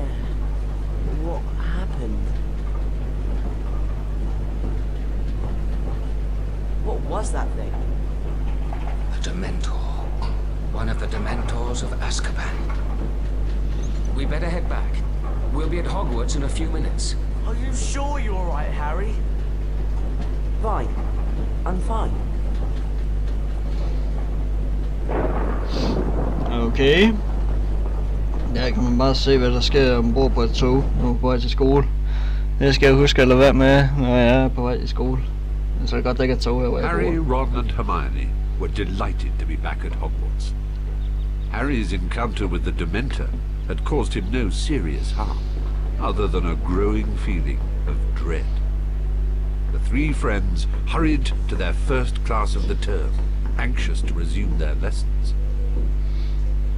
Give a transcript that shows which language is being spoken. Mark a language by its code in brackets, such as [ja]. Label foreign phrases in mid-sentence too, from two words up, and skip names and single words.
[en] What happened? What was that thing? A Dementor. One of the Dementors of Azkaban. We better head back. We'll be at Hogwarts in a few minutes. Are you sure you're alright, Harry? Fine. I'm fine. Okay. [da] Der kan man bare se, hvad der sker ombord på et tog, når på vej til skole. Det skal jeg huske at lade være med, når jeg er på vej til skole. Så er det godt, der ikke er tog her, hvor jeg Harry, bor. [en] Ron and Hermione were delighted to be back at Hogwarts. Harry's encounter with the Dementor had caused him no serious harm, other than a growing feeling of dread. The three friends hurried to their first class of the term, anxious to resume their lessons.